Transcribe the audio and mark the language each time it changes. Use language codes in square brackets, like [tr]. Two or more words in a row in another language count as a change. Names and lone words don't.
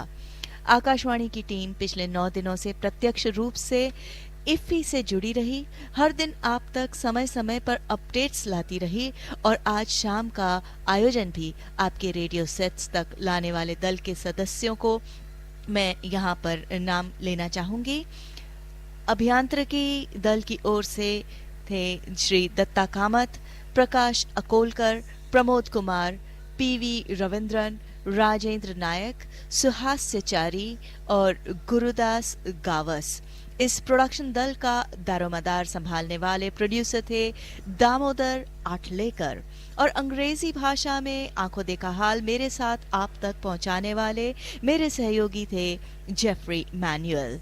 [hi] आकाशवाणी की टीम पिछले 9 दिनों से प्रत्यक्ष रूप से इफ़ी से जुड़ी रही, हर दिन आप तक समय समय पर अपडेट्स लाती रही, और आज शाम का आयोजन भी आपके रेडियो सेट्स तक लाने वाले दल के सदस्यों को मैं यहाँ पर नाम लेना चाहूंगी. अभियांत्रिकी दल की ओर से थे श्री दत्ता कामत, प्रकाश अकोलकर, प्रमोद कुमार, पीवी रविंद्रन, राजेंद्र नायक, सुहास्यचारी और गुरुदास गावस. इस प्रोडक्शन दल का दारोमदार संभालने वाले प्रोड्यूसर थे दामोदर आठलेकर, और अंग्रेजी भाषा में आंखों देखा हाल मेरे साथ आप तक पहुंचाने वाले मेरे सहयोगी थे जेफरी मैनुअल.